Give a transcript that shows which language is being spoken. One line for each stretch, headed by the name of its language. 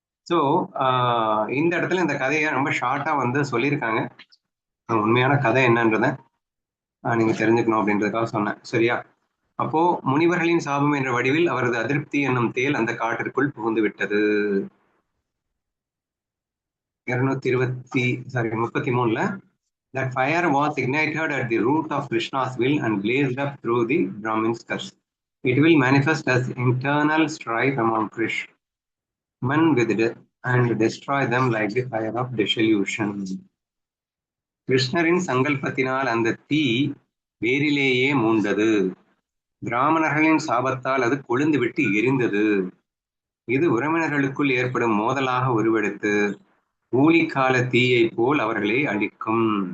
Tamil: So இந்த இடத்துல இந்த கதையை ரொம்ப ஷார்ட்டா வந்து சொல்லியிருக்காங்க. உண்மையான கதை என்னன்றத நீங்க தெரிஞ்சுக்கணும் அப்படின்றதுக்காக சொன்னேன். சரியா? அப்போ முனிவர்களின் சாபம் என்ற வடிவில் அவரது அதிருப்தி என்னும் தேல் அந்த காட்டிற்குள் புகுந்து விட்டது.
English: 33 that fire was ignited at the root of Krishna's will and blazed up through the Brahmin's curse. It will manifest as internal strife among Krishmen with death and destroy them like the fire of dissolution.
Tamil: கிருஷ்ணரின் சங்கல்பத்தினால் அந்த தீ வேரிலேயே மூண்டது. பிராமணர்களின் சாபத்தால் அது கொழுந்து விட்டு எரிந்தது. இது உறவினர்களுக்குள் ஏற்படும் மோதலாக உருவெடுத்து ஊழிக்கால தீயை போல் அவர்களை அழிக்கும்.